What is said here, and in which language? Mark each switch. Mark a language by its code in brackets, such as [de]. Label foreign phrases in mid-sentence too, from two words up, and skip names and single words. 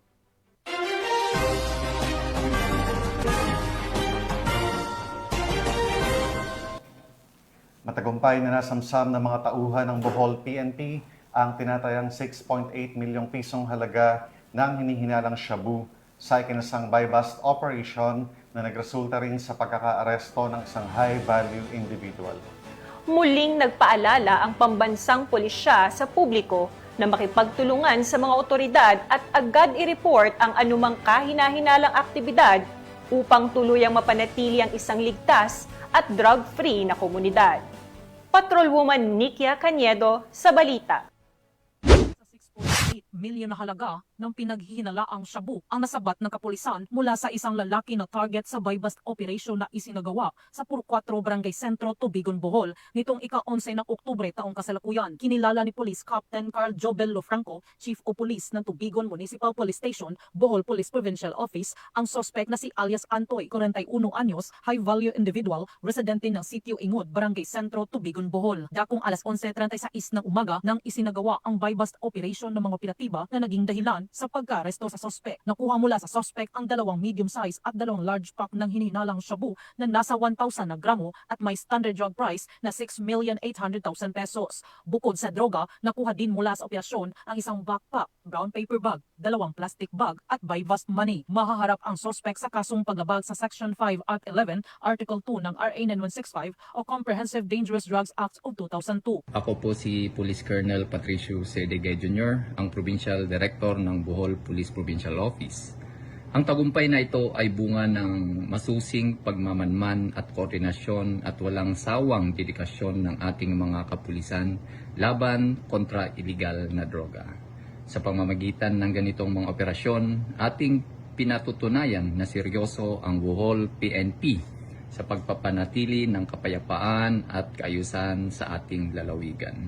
[tl] Matagumpay na nasamsam ng mga tauhan ng Bohol PNP ang tinatayang 6.8 milyong pisong halaga ng hinihinalang shabu sa ikinasang [en] buy-bust operation [tl] na nagresulta rin sa pagkakaaresto ng isang [en] high-value individual. [tl] Muling nagpaalala ang pambansang pulisya sa publiko na makipagtulungan sa mga otoridad at agad i-report ang anumang kahina-hinalang aktibidad upang tuluyang mapanatili ang isang ligtas at drug-free na komunidad. Patrolwoman Nikia Cañedo sa Balita. 6.8 milyon na halaga ng pinaghihinalaang shabu ang nasabat ng kapulisan mula sa isang lalaki na target sa [en] buy-bust operation [tl] na isinagawa sa Puro 4 Barangay Sentro, Tubigon, Bohol nitong ika-11 ng Oktubre taong kasalukuyan. Kinilala ni Police Captain Carl Jobel Lofranco, Chief o Police ng Tubigon Municipal Police Station, Bohol Police Provincial Office, ang suspect na si alias Antoy, 41 anyos, [en] high-value individual, [tl] residente ng Sitio Ingod, Barangay Sentro, Tubigon, Bohol. Dakong alas 11:36 ng umaga nang isinagawa ang [en] buy-bust operation [tl] ng mga operatiba na naging dahilan sa pagka-aresto sa suspect. Nakuha mula sa suspect ang 2 medium-size at 2 [en] large pack [tl] ng hinihinalang shabu na nasa 1,000 na gramo at may [en] standard drug price [tl] na 6,800,000 pesos. Bukod sa droga, nakuha din mula sa operasyon ang isang backpack, [en] brown paper bag, [tl] 2 [en] plastic bag [tl] at [en] buy-bust money. [tl] Mahaharap ang suspect sa kasong paglabag sa Section 5 at 11, Article 2 ng RA 9165 o Comprehensive Dangerous Drugs Act of 2002. Ako po si Police Colonel Patricio Sedegay Jr., ang Provincial Director ng Bohol Police Provincial Office. Ang tagumpay na ito ay bunga ng masusing pagmamanman at koordinasyon at walang sawang dedikasyon ng ating mga kapulisan laban kontra iligal na droga. Sa pamamagitan ng ganitong mga operasyon, ating pinatutunayan na seryoso ang Bohol PNP sa pagpapanatili ng kapayapaan at kaayusan sa ating lalawigan.